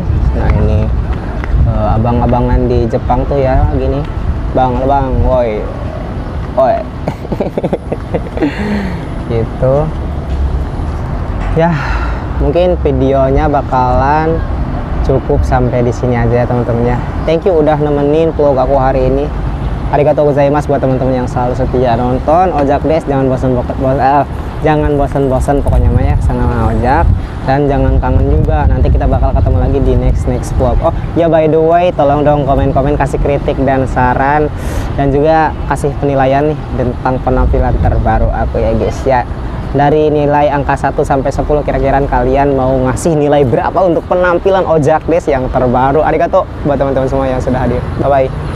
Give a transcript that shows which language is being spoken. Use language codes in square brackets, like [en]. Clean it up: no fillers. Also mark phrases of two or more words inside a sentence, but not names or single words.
[id] Nah ini abang-abangan di Jepang tuh ya gini, bang, woi gitu ya. Mungkin videonya bakalan cukup sampai di sini aja ya teman-teman ya. [en] Thank you [id] udah nemenin vlog aku hari ini. [ja] ありがとうございます [id] buat teman-teman yang selalu setia nonton Ojak Des. Jangan bosan-bosan pokoknya mah ya sama Ojak, dan jangan kangen juga. Nanti kita bakal ketemu lagi di [en] next vlog. [id] Oh ya, [en] by the way, [id] tolong dong komen-komen, kasih kritik dan saran, dan juga kasih penilaian nih tentang penampilan terbaru aku ya guys ya. Dari nilai angka 1 sampai 10 kira-kira kalian mau ngasih nilai berapa untuk penampilan Ojak Des yang terbaru. Arigato buat teman-teman semua yang sudah hadir.